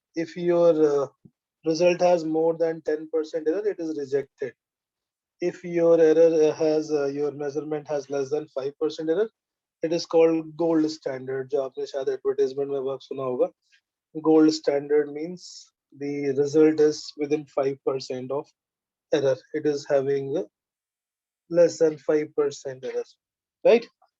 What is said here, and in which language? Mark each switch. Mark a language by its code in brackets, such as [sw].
[en] If your result has more than 10% error, it is rejected. If your error has your measurement has less than 5% error, it is called gold standard. [hi] जो आपने शायद advertisement में बहुत सुना होगा. [en] Gold standard means the result is within 5% of error. It is having less than 5% error, right?